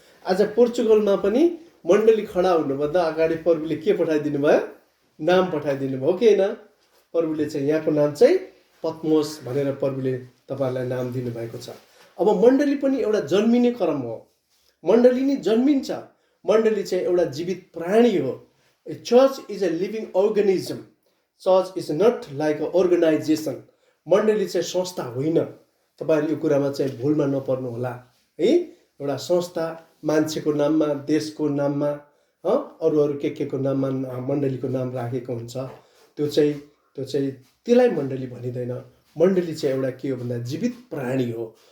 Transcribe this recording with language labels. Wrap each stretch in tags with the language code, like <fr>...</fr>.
<ne>आज पोर्चुगलमा पनि मण्डली खडा हुनुभन्दा अगाडि प्रभुले के पठाइदिनु भयो? नाम पठाइदिनु भयो कि होइन? प्रभुले चाहिँ यहाँको नाम चाहिँ पत्मोस भनेर प्रभुले तपाईँहरूलाई नाम दिनुभएको छ। अब मण्डली पनि एउटा जन्मिने क्रम हो। मण्डली नै जन्मिन्छ। मण्डली चाहिँ एउटा जीवित प्राणी हो।</ne> <en>A church is a living organism. Church is not like a organisation.</en> <ne>मण्डली चाहिँ संस्था होइन। तपाईँहरू यो कुरामा चाहिँ भुलमा नपर्नु होला है। एउटा संस्था मान्छेको नाममा, देशको नाममा, अरू के को नाममा मण्डलीको नाम राखेको हुन्छ। त्यो चाहिँ त्यसलाई मण्डली भनिँदैन। मण्डली चाहिँ एउटा के हो भन्दा जीवित प्राणी हो।</ne>